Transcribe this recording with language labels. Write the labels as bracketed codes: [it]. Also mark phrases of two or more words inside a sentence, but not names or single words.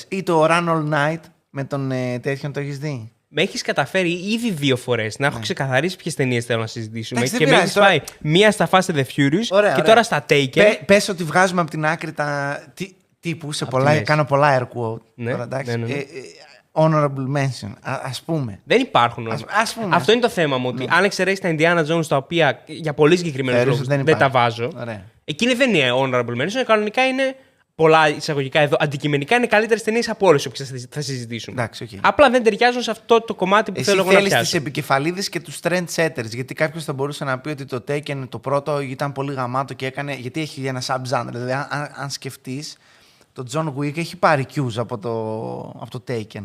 [el] Ή το Run All Night με τον τέτοιον, το έχεις δει? Με έχεις καταφέρει ήδη 2 φορές να έχω ξεκαθαρίσει ποιες ταινίες θέλω να συζητήσουμε. Εντάξει, και με έχεις πάει μία στα Fast and the Furious και τώρα στα Taken. Πες ότι βγάζουμε από την άκρη τα τύπου σε πολλά. Κάνω πολλά [en] air quote. [el] Ναι, τώρα, εντάξει. Ναι. [en] Honorable mention, [el] ας πούμε. Δεν υπάρχουν. Ας πούμε. Αυτό είναι το θέμα μου. Ότι αν εξαιρέσεις τα Indiana Jones, τα οποία για πολύ συγκεκριμένους λόγους δεν τα βάζω. Ωραία. Εκείνη δεν είναι [en] honorable mention. [el] Κανονικά είναι πολλά εισαγωγικά εδώ. Αντικειμενικά είναι καλύτερες ταινίες από όλες όποιες θα συζητήσουμε. Εντάξει, okay. Απλά δεν ταιριάζουν σε αυτό το κομμάτι που θέλω εγώ να πιάσω. Εσύ θέλεις τις επικεφαλίδες και τους trendsetters. Γιατί κάποιος θα μπορούσε να πει ότι το Taken το πρώτο ήταν πολύ γαμάτο και έκανε. Γιατί έχει ένα sub-genre. Δηλαδή, αν σκεφτείς, το John Wick έχει πάρει cues από το Taken.